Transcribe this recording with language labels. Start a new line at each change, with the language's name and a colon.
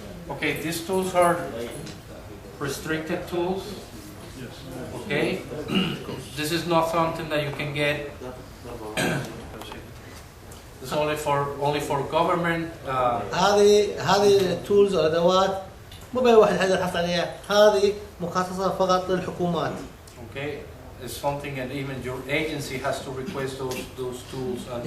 English: Okay, these tools are restricted tools. Okay, this is not something that you can get. It's only for government.
Arabic: هذه التولز والأدوات مو بأي واحد حد يحصل عليها. هذه مخصصة فقط للحكومات.
English: Okay, something, and even your agency has to request those tools, and